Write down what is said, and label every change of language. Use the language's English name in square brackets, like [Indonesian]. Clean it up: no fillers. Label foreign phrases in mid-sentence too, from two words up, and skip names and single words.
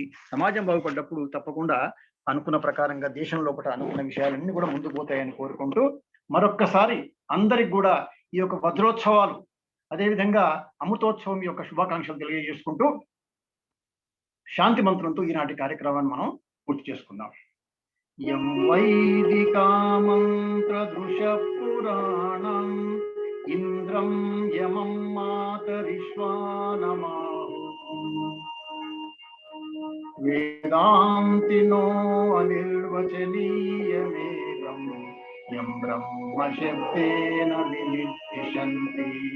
[Telugu] సమాజం బాగుపడ్డప్పుడు తప్పకుండా అనుకున్న ప్రకారంగా దేశం లోపల అనుకున్న విషయాలన్నీ కూడా ముందుకు పోతాయని కోరుకుంటూ మరొక్కసారి అందరికి కూడా ఈ యొక్క వజ్రోత్సవాలు అదేవిధంగా అమృతోత్సవం యొక్క శుభాకాంక్షలు తెలియజేసుకుంటూ శాంతి మంత్రంతో ఈనాటి కార్యక్రమాన్ని మనం పూర్తి చేసుకుందాం. [Sanskrit] यं वैदिकामन्त्रदृशपुराणम् इंद्रं यमं मातरिश्वानमाहु वेदान्तिनो अनिर्वचनीयमेकं यं ब्रह्मशब्देन विनिर्दिशन्ति